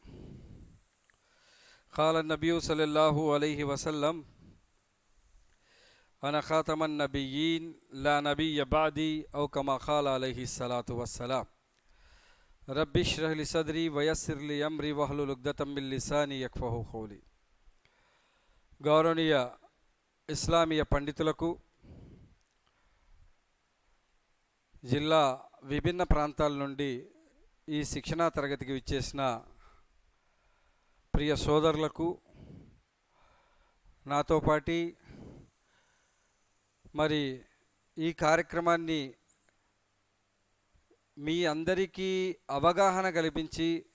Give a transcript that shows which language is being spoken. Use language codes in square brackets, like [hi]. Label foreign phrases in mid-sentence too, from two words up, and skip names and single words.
[ar] قال نبي صلى الله عليه وسلم أنا خاتم النبيين لا نبي بعدي أو كما قال عليه الصلاة والسلام. رب اشرح لي صدري ويسر لي أمري واحلل عقدة من لساني يفقهوا قولي. [te] గౌరవనీయ ఇస్లామీయ పండితులకు, జిల్లా విభిన్న ప్రాంతాల నుండి ఈ శిక్షణా తరగతికి విచ్చేసిన ప్రియ సోదరులకు, నాతో పాటి మరి ఈ కార్యక్రమాన్ని మీ అందరికీ అవగాహన కల్పించి